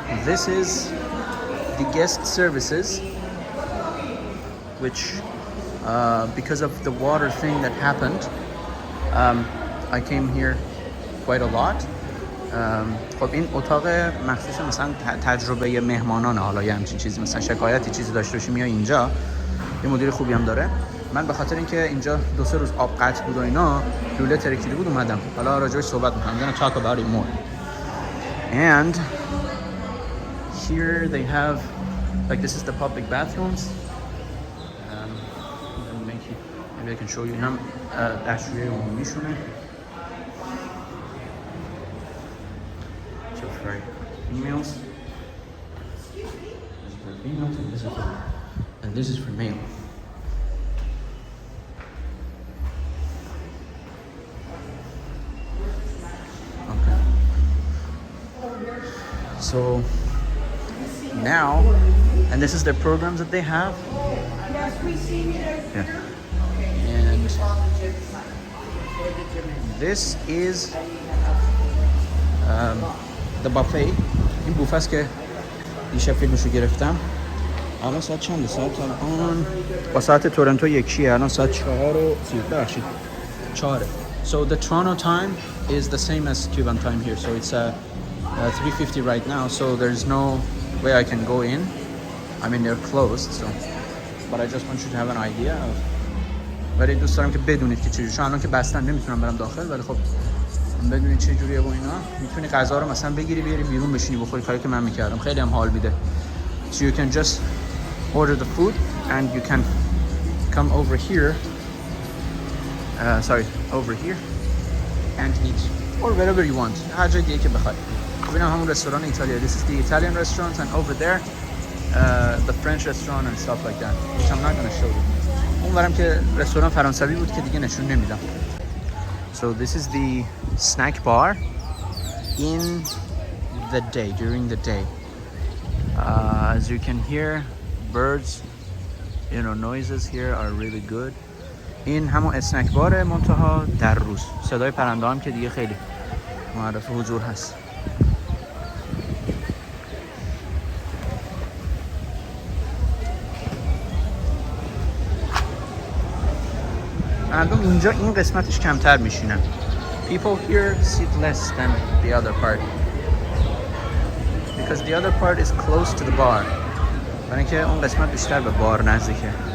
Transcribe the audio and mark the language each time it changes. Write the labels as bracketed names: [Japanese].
[English] This is the guest services, which because of the water thing that happened, I came here quite a lot. [Persian] خب این اتاق مخصوص مثلا تجربه مهمانانه. حالا یه همچین چیزی مثلا شکایتی چیزی داشته باشی میای اینجا. یه مدیر خوبی هم داره. من به خاطر اینکه اینجا 2-3 روز آب قطع بود و اینا لوله ترکیده بود اومدم. حالا راجعش صحبت می‌کنم. [English] I'm gonna talk about it more. And here they have, like, this is the public bathrooms. Maybe I can show you. [Persian] اینم دستشویی عمومیشونه. [English] So for females, this is for females, and this is for male. Okay. So now, and this is their programs that they have. Yeah. And this is the buffet. [Persian] این بوفه است که دیشب فیلمشو گرفتم. الان ساعت چنده؟ ساعت الان با ساعت تورنتو یکیه. الان ساعت 4:30. [English] So the Toronto time is the same as Cuban time here. So it's 3:50 right now. So there's no way I can go in. I mean they're closed. So, but I just want you to have an idea of. [Persian] ولی دوست دارم که بدونید که چجوری. الان که بستن نمیتونم برم داخل، ولی خب بدونید چه جوریه با اینا. میتونی غذا رو مثلا بگیری بیاری بیرون بشینی بخوری، کاری که من میکردم. خیلی هم حال میده. [English] So you can just order the food and you can come over here, over here and eat or wherever you want. [Persian] هر جای دیگه که بخوای. ببینم همون رستوران ایتالیا. [English] This is the Italian restaurant, and over there the French restaurant and stuff like that, which I'm not going to show you. [Persian] اونورم که رستوران فرانسوی بود که دیگه نشون نمیدم. [English] So this is the snack bar in the day, during the day. As you can hear, birds, noises here are really good. [Persian] این همون اسنک باره منتها در روز. صدای پرنده هم که دیگه خیلی معرف حضور هست. مردم اینجا این قسمتش کمتر میشینن. [English] People here sit less than the other part because the other part is close to the bar. [Persian] برای اینکه اون قسمت بیشتر به بار نزدیکه.